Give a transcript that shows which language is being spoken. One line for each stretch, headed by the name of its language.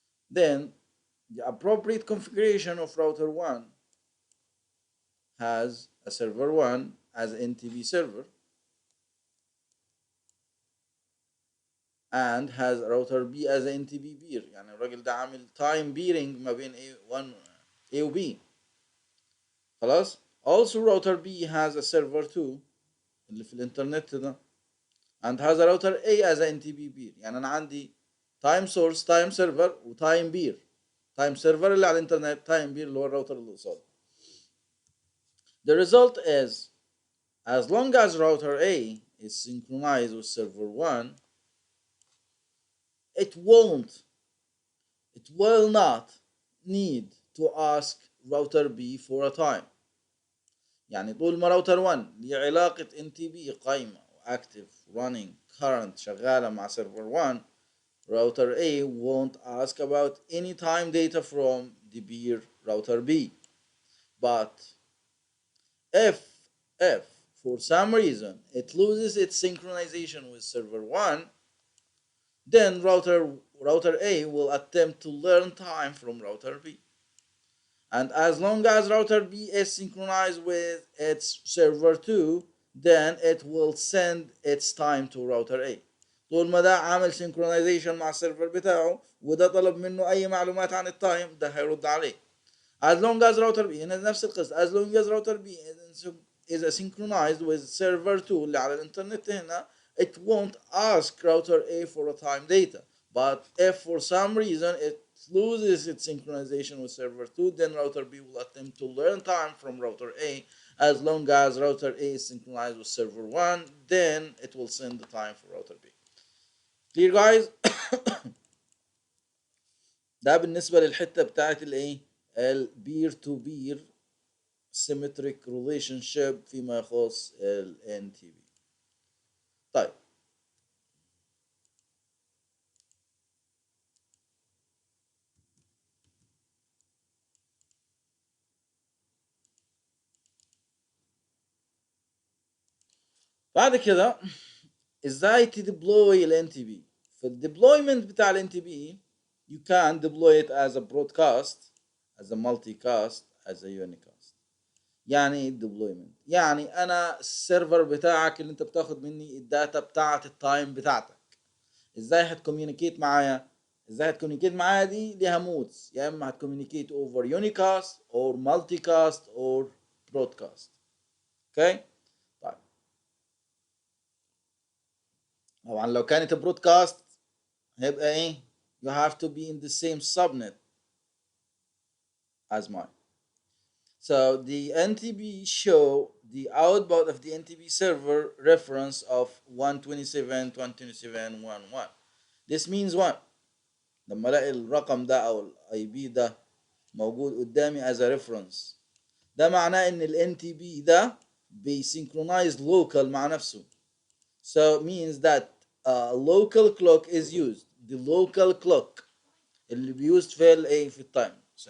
English: Then the appropriate configuration of router 1 has a server 1 as an NTP server and has router B as an NTP peer.
Arabic: يعني الراجل ده عامل time peering ما بين A1 A و B. خلاص.
English: Also router B has a server 2
Arabic: اللي في الانترنت ده
English: and has a router A as an NTP peer.
Arabic: يعني انا عندي time source time server و time peer. time server اللي على الانترنت time peer اللي هو الراوتر اللي قصاده.
English: The result is as long as router A is synchronized with server 1, it will not need to ask router B for a time.
Arabic: يعني طول ما راوتر 1 ليه علاقة NTP قايمة
English: active running current
Arabic: شغالة مع
English: server 1, router A won't ask about any time data from the peer router B. But if if for some reason it loses its synchronization with server 1, then router A will attempt to learn time from router B. And as long as router B is synchronized with its server 2, then it will send its time to router A.
Arabic: طول ما ده عامل synchronization مع السيرفر بتاعه وده طلب منه اي معلومات عن التايم ده هيرد عليه.
English: As long as router B
Arabic: هنا نفس القصة.
English: As long as router B is synchronized with server 2
Arabic: اللي على الانترنت هنا,
English: it won't ask router A for a time data. But if for some reason it loses its synchronization with server 2, then router B will attempt to learn time from router A. As long as router A is synchronized with server 1, then it will send the time for router B. Clear guys?
Arabic: ده بالنسبة للحتة بتاعت الايه البير تو بير symmetric relationship فيما يخص ال NTP. طيب بعد كده ازاي تديبلوي ال NTP. في الديبلويمنت بتاع ال
English: NTP you can deploy it as a broadcast, as a multicast, as a unicast.
Arabic: يعني ايه الديبلويمنت؟ يعني انا السيرفر بتاعك اللي انت بتاخد مني الداتا بتاعت التايم بتاعتك ازاي هتكوميونيكيت معايا؟ ازاي هتكوميونيكيت معايا دي ليها مودز, يا اما هتكوميونيكيت
English: Over unicast or multicast or broadcast.
Arabic: اوكي طيب طبعا لو كانت برودكاست هيبقى ايه؟
English: you have to be in the same subnet as mine. So the NTP show the output of the NTP server reference of 127.127.1.1. This means what?
Arabic: لما الاقي الرقم ده او الاي بي ده موجود قدامي
English: as a reference,
Arabic: ده معناه ان ال NTP ده بيسynchronized local مع نفسه.
English: So it means that a local clock is used. The local clock
Arabic: اللي بيوزد في الايه في التايم.